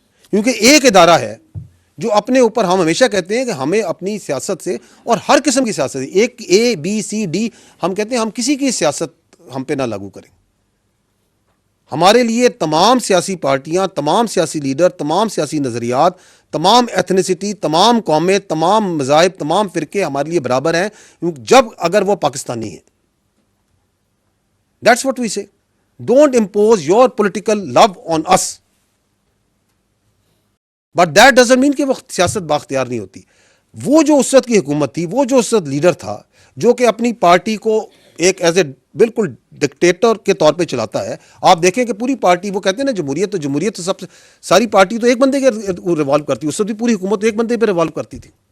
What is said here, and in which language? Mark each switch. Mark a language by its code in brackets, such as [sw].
[ur] کیونکہ ایک ادارہ ہے جو اپنے اوپر، ہم ہمیشہ کہتے ہیں کہ ہمیں اپنی سیاست سے، اور ہر قسم کی سیاست، ایک ABCD، ہم کہتے ہیں ہم کسی کی سیاست ہم پہ نہ لاگو کریں. ہمارے لیے تمام سیاسی پارٹیاں، تمام سیاسی لیڈر، تمام سیاسی نظریات، تمام ایتھنیسٹی، تمام قومیں، تمام مذاہب، تمام فرقے ہمارے لیے برابر ہیں جب اگر وہ پاکستانی ہیں. [en] That's what we say. Don't impose your political love on us. But that doesn't mean [ur] کہ وہ سیاست بااختیار نہیں ہوتی. وہ جو اس وقت کی حکومت تھی، وہ جو اس وقت لیڈر تھا جو کہ اپنی پارٹی کو ایک ایز اے بالکل ڈکٹیٹر کے طور پہ چلاتا ہے. آپ دیکھیں کہ پوری پارٹی، وہ کہتے ہیں نا جمہوریت تو سب سے، ساری پارٹی تو ایک بندے کے ریوالو کرتی، اس وقت بھی پوری حکومت ایک بندے پہ ریوالو کرتی تھی.